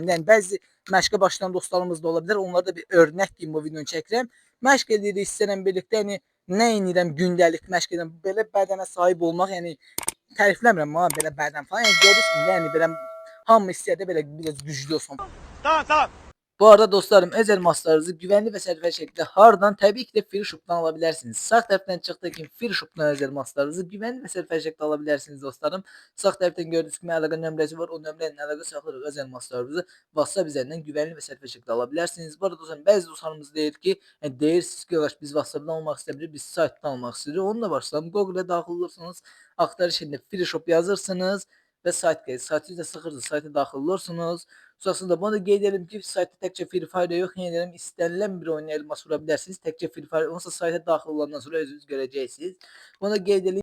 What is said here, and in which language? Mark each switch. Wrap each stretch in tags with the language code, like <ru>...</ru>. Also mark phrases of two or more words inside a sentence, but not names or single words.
<az>Yəni bəzi məşqə başlayan dostlarımız da ola bilər. Onlara da bir örnək kimi bu videonu çəkirəm. Məşq edirik sizlərlə birlikdə. Yəni nə edirəm? Gündəlik məşq edirəm. Belə bədənə sahib olmaq, yəni tərifləmirəm amma belə bədən falan. Yəni görürsünüz, yəni belə hamı istəyir də belə biraz güclü olsun. Tamam.</az> <tr>Bu arada dostlarım, öz elmaslarınızı güvenli ve sertifiye şekilde hardan? Tabii ki de Free Shop'tan alabilirsiniz. Sağ taraftan çıktığı gibi Free Shop'tan öz elmaslarınızı güvenli ve sertifiye şekilde alabilirsiniz dostlarım. Sağ taraftan gördüğünüz gibi</tr> <az>əlaqə nömrəsi var. O nömrənin əlaqə saxlayaraq</az> <tr>öz elmaslarınızı WhatsApp üzerinden güvenli ve sertifiye şekilde alabilirsiniz. Bu arada dostlarım,</tr> <az>bəzi dostlarımız deyir ki, deyirsiniz ki,</az> <tr>biz WhatsApp'dan almak istemiyoruz, biz site'dan almak istiyoruz.</tr> <az>Onunla başlayalım. Google'a daxil olursanız, axtarış yerində Free Shop yazırsınız və sayt gəlir. Saytı da sıxırsınız, sayta daxil olursunuz. Sonrasında bunu qeyd edelim ki, saytda təkcə Free Fire yox, yenə deyirəm, istənilən bir oyuna elmas vura bilərsiniz. Təkcə Free Fire, onsa sayta daxil olandan sonra özünüz görəcəksiniz. Bunu qeyd edin.</az>